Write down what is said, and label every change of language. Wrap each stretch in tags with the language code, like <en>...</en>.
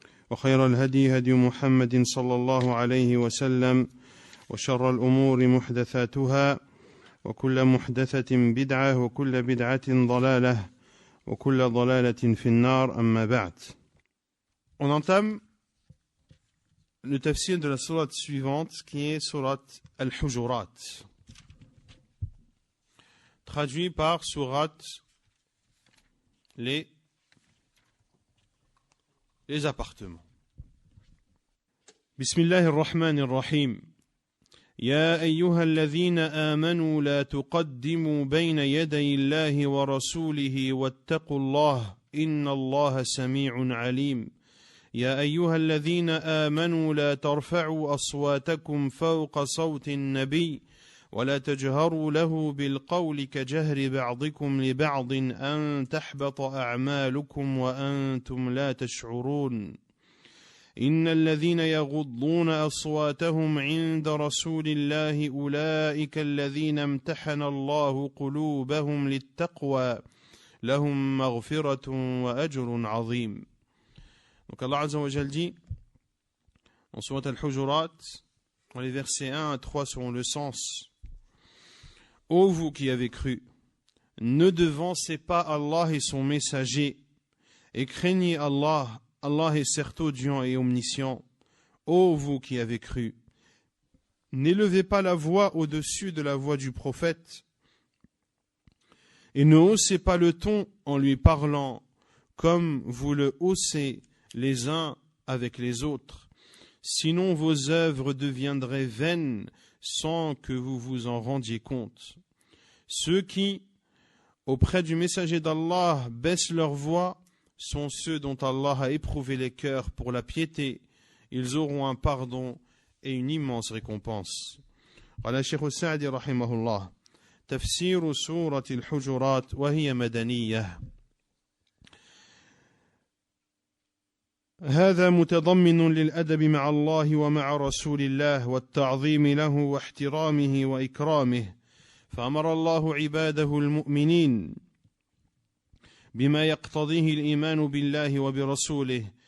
<ar>وخير الهدي هدي محمد صلى الله عليه وسلم وشر الأمور محدثاتها وكل محدثة بدعة وكل بدعة ضلالة وكل ضلالة في النار أما بعد.</ar> <fr>On entame le tafsir de la sourate suivante qui est sourate Al-Hujurat, traduit par sourate les appartements.</fr> <ar>Bismillahir Rahmanir Rahim. يا أيها الذين آمنوا لا تقدموا بين يدي الله ورسوله واتقوا الله إن الله سميع عليم. يا أيها الذين آمنوا لا ترفعوا أصواتكم فوق صوت النبي ولا تجهروا له بالقول كجهر بعضكم لبعض أن تحبط أعمالكم وأنتم لا تشعرون. إن الذين يغضون أصواتهم عند رسول الله أولئك الذين امتحن الله قلوبهم للتقوى لهم مغفرة وأجر عظيم.</ar> <fr>Donc Allah Azza wa Jal dit en Surat Al-Hujurat, dans les versets 1 à 3 selon le sens: Ô vous qui avez cru, ne devancez pas Allah et son messager, et craignez Allah. Allah est certes audient et omniscient. Ô vous qui avez cru, n'élevez pas la voix au-dessus de la voix du prophète, et ne haussez pas le ton en lui parlant, comme vous le haussez les uns avec les autres. Sinon vos œuvres deviendraient vaines sans que vous vous en rendiez compte. Ceux qui, auprès du messager d'Allah, baissent leur voix sont ceux dont Allah a éprouvé les cœurs pour la piété. Ils auront un pardon et une immense récompense.</fr> <ar>قال الشيخ السعدي رحمه الله: تفسير سورة الحجرات وهي مدنية. هذا متضمن للأدب مع الله ومع رسول الله والتعظيم له واحترامه وإكرامه، فأمر الله عباده المؤمنين بما يقتضيه الإيمان بالله وبرسوله</ar>